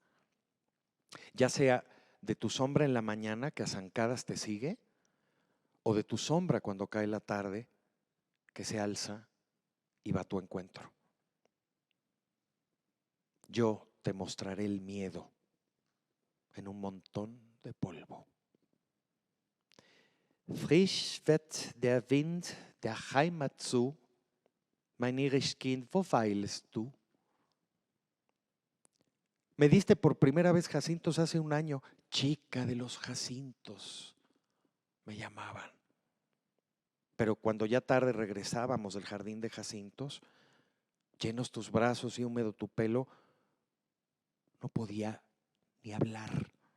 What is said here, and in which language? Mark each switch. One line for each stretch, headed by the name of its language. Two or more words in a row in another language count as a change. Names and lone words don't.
Spanish: Ya sea de tu sombra en la mañana que a zancadas te sigue, o de tu sombra cuando cae la tarde que se alza y va a tu encuentro. Yo te mostraré el miedo en un montón de polvo.
German: Frisch weht der Wind der Heimat zu, mein irres Kind, wo weilest du?
Spanish: Me diste por primera vez jacintos hace 1 año, chica de los jacintos, me llamaban. Pero cuando ya tarde regresábamos del jardín de jacintos, llenos tus brazos y húmedo tu pelo, no podía ni hablar.